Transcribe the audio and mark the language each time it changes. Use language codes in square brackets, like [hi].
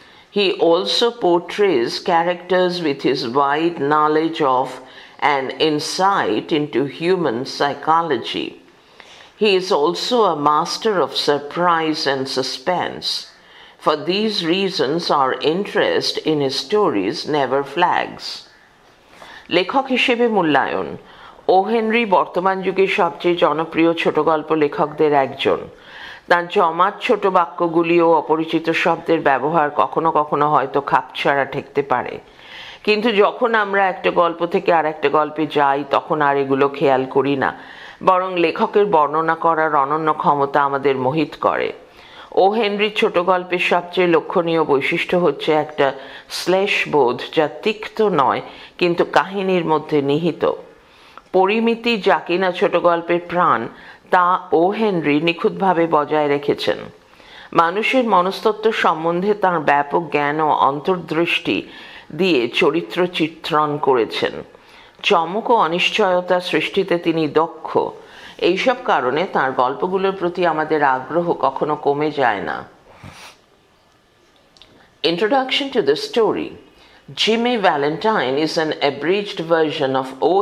[en] He also portrays characters with his wide knowledge of and insight into human psychology. He is also a master of surprise and suspense. For these reasons, our interest in his stories never flags. [bn] লেখক হিসেবে মূল্যায়ন। ও Henry বর্তমান যুগের সবচেয়ে জনপ্রিয় ছোটগল্প লেখকদের একজন। তার জমাট ছোট বাক্যগুলি ও অপরিচিত শব্দের ব্যবহার কখনো কখনো হয়তো খাপছাড়া ঠেকতে পারে, কিন্তু যখন আমরা একটা গল্প থেকে আর একটা গল্পে যাই তখন আর এগুলো খেয়াল করি না, বরং লেখকের বর্ণনা করার অনন্য ক্ষমতা আমাদের মোহিত করে। ও হেনরির ছোট গল্পের সবচেয়ে লক্ষণীয় বৈশিষ্ট্য হচ্ছে একটা শ্লেষ বোধ যা তিক্ত নয় কিন্তু কাহিনীর মধ্যে নিহিত। পরিমিতি যা কিনা ছোট গল্পের প্রাণ, তা ও হেনরি নিখুঁতভাবে বজায় রেখেছেন। মানুষের মনস্তত্ত্ব সম্বন্ধে তাঁর ব্যাপক জ্ঞান ও অন্তর্দৃষ্টি দিয়ে চরিত্র চিত্রণ করেছেন। চমক ও অনিশ্চয়তা সৃষ্টিতে তিনি দক্ষ। এইসব কারণে তাঁর গল্পগুলোর প্রতি আমাদের আগ্রহ কখনো কমে যায় না। [en] Introduction to the story. Jimmy Valentine is an abridged version of O.